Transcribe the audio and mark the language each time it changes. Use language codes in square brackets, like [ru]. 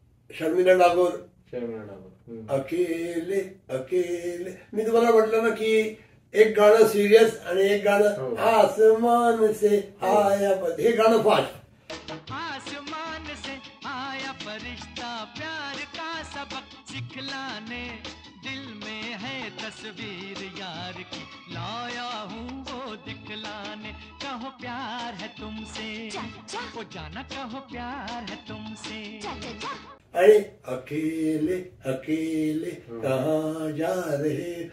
[hi] शर्मिला टागोर अकेले अकेले. [mr] मी तुम्हाला म्हटलं ना की एक गाणं सिरियस आणि एक गाणं [hi] आसमान से आया [mr] हे गाणं फास्ट. [hi] आसमान से आया फरिश्ता प्यार का सबक सिखलाने दिल में है तस्वीर यार की लाया हूँ वो दिखलाने कहो प्यार है तुमसे वो जाना कहो प्यार है तुमसे. [mr] आणि [hi] अकेले अकेले कहाँ जा रहे